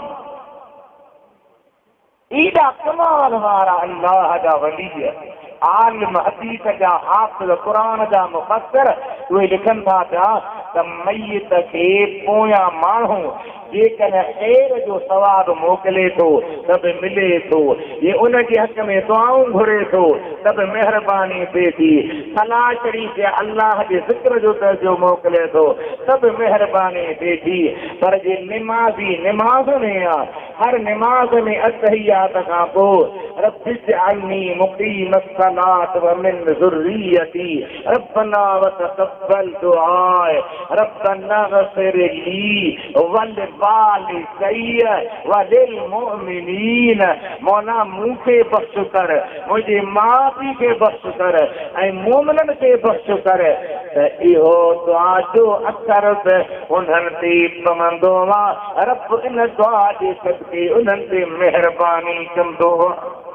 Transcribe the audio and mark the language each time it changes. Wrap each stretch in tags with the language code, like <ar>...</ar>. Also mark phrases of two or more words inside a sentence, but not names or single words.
<sd>एॾा कमाल वारा अल्लाह जा वली आलिम हदीस जा हाफ़िज़ क़ुरान जा मुफ़स्सिर, उहे लिखनि था पिया त मय्यत खे पोयां माण्हू जेकॾहिं ख़ैर जो सवाब मोकिले थो त बि मिले थो, ये उनजे हक़ में दुआऊं घुरे थो त बि महिरबानी थिए थी, सलाह चढ़ी ते अल्लाह जे ज़िक्र जो दर्जो मोकिले थो त बि महिरबानी थिए थी। पर जे निमाज़ी निमाज़ में आहे, हर निमाज़ में अतहियात खां पोइ</sd> <ar>رب اجعلني مقيم الصلاة ومن ذريتي ربنا وتقبل دعاء ربنا اغفر لي ولوالدي وللمؤمنين.</ar> <sd>मौला मूंखे बख़्श कर, मुंहिंजे माउ पीउ खे बख़्श कर ऐं मोमिननि खे बख़्श कर। त इहो दुआ जो असर बि उन्हनि ते पवंदो आहे, रब इन दुआ जे सदके उन्हनि ते महिरबानी कंदो आहे।</sd>